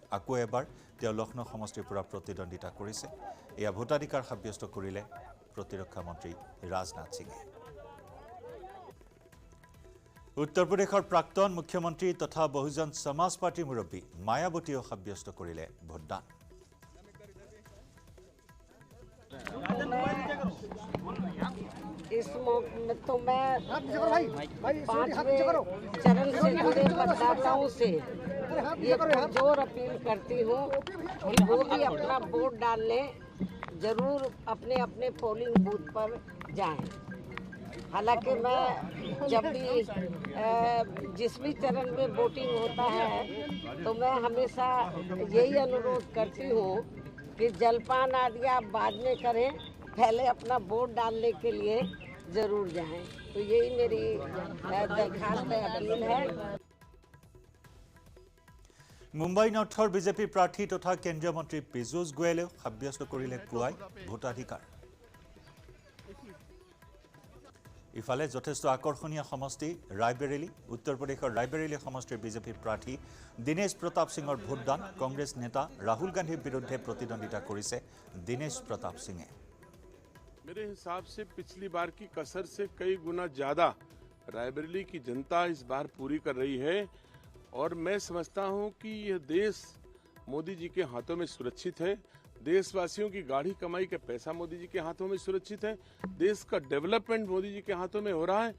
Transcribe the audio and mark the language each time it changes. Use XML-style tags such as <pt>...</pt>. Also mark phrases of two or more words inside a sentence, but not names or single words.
<as>আকৌ এবাৰ তেওঁ লক্ষ্ণৌ সমষ্টিৰ পৰা প্ৰতিদ্বন্দ্বিতা কৰিছে। এয়া ভোটাধিকাৰ সাব্যস্ত কৰিলে প্ৰতিৰক্ষা মন্ত্ৰী ৰাজনাথ সিঙে। উত্তৰ প্ৰদেশৰ প্ৰাক্তন মুখ্যমন্ত্ৰী তথা বহুজন সমাজ পাৰ্টীৰ মুৰব্বী মায়াৱতীয়েও সাব্যস্ত কৰিলে ভোটদান।</as> <hi>इस मौके में तो मैं 5वें चरण से जुड़े मतदाताओं से ये पुरजोर अपील करती हूँ कि वो भी अपना वोट डालने जरूर अपने अपने पोलिंग बूथ पर जाएं। हालांकि मैं जब भी जिस भी चरण में वोटिंग होता है तो मैं हमेशा यही अनुरोध करती हूँ कि जलपान आदि आप बाद में करें, पहले अपना वोट डालने के लिए जरूर जाएं। तो यही मेरी दरखास्त अपील है।</hi> <as>মুম্বাই নৰ্থৰ বিজেপি প্ৰাৰ্থী তথা কেন্দ্ৰীয় মন্ত্ৰী পীযুষ গোয়েলেও সাব্যস্ত কৰিলে পুৱাই ভোটাধিকাৰ। ইফালে যথেষ্ট আকৰ্ষণীয় সমষ্টি ৰায়বেৰেলী। উত্তৰ প্ৰদেশৰ ৰায়বেৰেলী সমষ্টিৰ বিজেপি প্ৰাৰ্থী দীনেশ প্ৰতাপ সিঙৰ ভোটদান। কংগ্ৰেছ নেতা ৰাহুল গান্ধীৰ বিৰুদ্ধে প্ৰতিদ্বন্দ্বিতা কৰিছে দীনেশ প্ৰতাপ সিঙে।</as> <hi>मेरे हिसाब से पिछली बार की कसर से कई गुना ज्यादा रायबरेली की जनता इस बार पूरी कर रही है और मैं समझता हूं कि यह देश मोदी जी के हाथों में सुरक्षित है। देशवासियों की गाढ़ी कमाई का पैसा मोदी जी के हाथों में सुरक्षित है, देश का डेवलपमेंट मोदी जी के हाथों में हो रहा है।</hi>